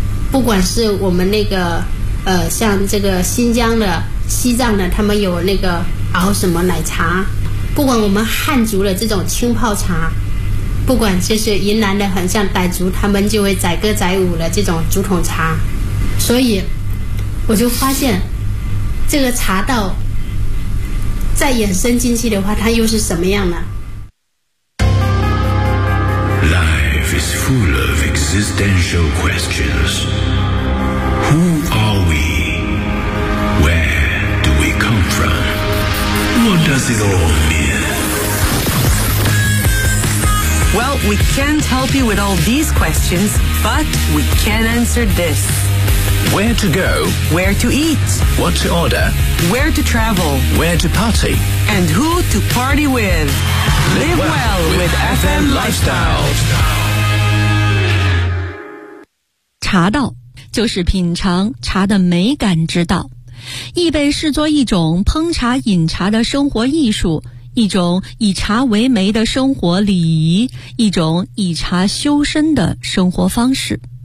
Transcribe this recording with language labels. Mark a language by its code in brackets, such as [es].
[zh] 不管是我们那个像这个新疆的、西藏的，他们有那个熬什么奶茶，不管我们汉族的这种青泡茶，不管就是云南的很像傣族他们就会载歌载舞的这种竹筒茶，所以我就发现这个茶道再衍生进去的话它又是什么样呢？ [en] Life is full of existential questions. Who are we? Where do we come from? What does it all mean? Well, we can't help you with all these questions, but we can answer this Where to go? Where to eat? What to order? Where to travel? Where to party? And who to party with? Live well with FM Lifestyle. [zh] 茶道就是品尝茶的美感之道，亦被视作一种烹茶饮茶的生活艺术，一种以茶为媒的生活礼仪，一种以茶修身的生活方式。